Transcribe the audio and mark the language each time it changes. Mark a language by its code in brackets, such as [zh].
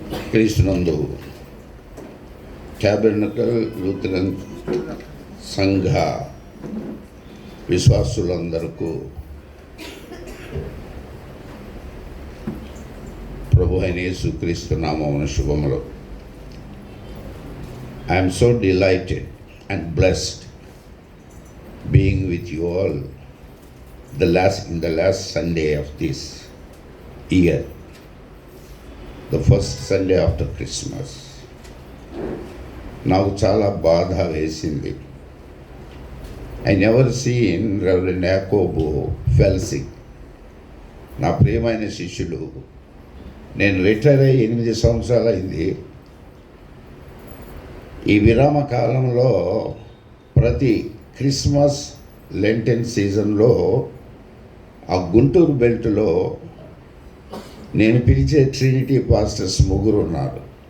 [te] క్రీస్తునందు ట్యాబర్నకల్ లూథరన్ సంఘ విశ్వాసులందరికీ ప్రభు అయిన యేసుక్రీస్తు నామమున శుభములు. [en] I am so delighted and blessed being with you all in the last Sunday of this year, the first Sunday after Christmas. [te] నాకు చాలా బాధ వేసింది. [en] I never seen Reverend Yacobo fell sick. [te] నా ప్రియమైన శిష్యులు, నేను రిటైర్ అయ్యి 8 సంవత్సరాలు అయింది. ఈ విరామ కాలంలో ప్రతి క్రిస్మస్ లెంటెన్ సీజన్లో ఆ గుంటూరు బెల్ట్లో నేను పిలిచే ట్రినిటీ పాస్టర్స్ 3 ఉన్నారు.